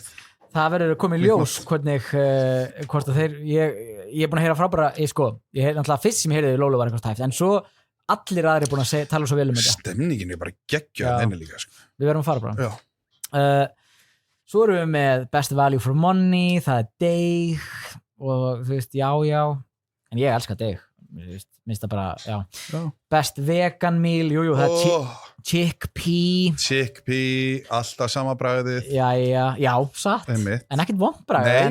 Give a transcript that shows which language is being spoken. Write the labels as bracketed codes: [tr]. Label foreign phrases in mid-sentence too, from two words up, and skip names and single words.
[is] Það verður að koma í ljós hvernig, hvort að þeir, ég búin að heyra frábæra, ég náttúrulega fyrst sem ég heyrði Lólu var eitthvað tæft, en svo allir aðrir búin að tala svo vel um þetta. Stemningin bara geggjað henni líka, sko. Við verðum að fara bara. Svo erum við með [en] best value for money, [is] það Deig, og þú veist, já, en ég elska Deig, minnst það bara, [en] best vegan meal, [is] jú, það chickpea, alltaf sama bragðið. Já, satt, en ekkert vont bragðið.